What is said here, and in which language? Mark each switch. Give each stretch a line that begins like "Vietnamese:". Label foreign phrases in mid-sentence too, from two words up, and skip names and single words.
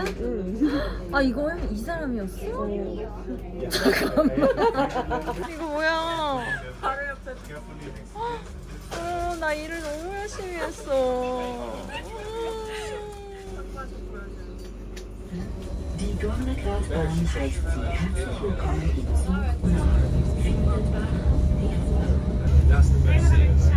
Korean: 응. 아 이거야? 이 사람이었어? 이거 뭐야? 나 일을 너무 열심히 했어.
German: Die Gorner Glasbahn heißt Sie herzlich willkommen in Zug nach Findelbach.
English: That's the best thing.